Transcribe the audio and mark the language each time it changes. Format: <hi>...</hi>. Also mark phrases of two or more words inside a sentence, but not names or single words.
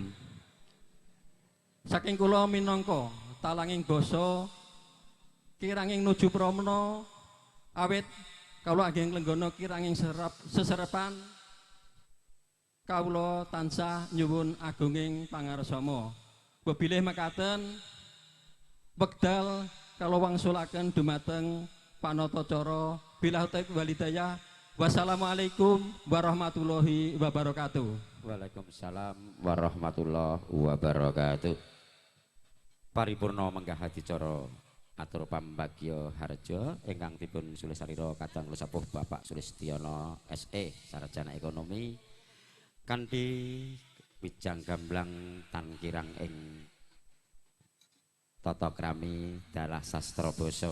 <jv>Saking kula minangka talanging basa kiranging nuju pramana awit kawula ageng lenggana kiranging seserepan kawula tansah nyuwun agunging pangarsama. Bebilih mekaten wekdal kala wangsulaken dumateng panatacara</jv> <ar>بالله التوفيق والهداية. والسلام عليكم ورحمة الله وبركاته. وعليكم السلام ورحمة الله وبركاته.</ar> <jv>Paripurna menggah adicara atur pambagya harja ingkang dipun sulih sarira kadang kula sepuh Bapak Sulistiono SE sarjana ekonomi kanthi wijang gamblang tan kirang ing tata krami dalah sastra basa.</jv>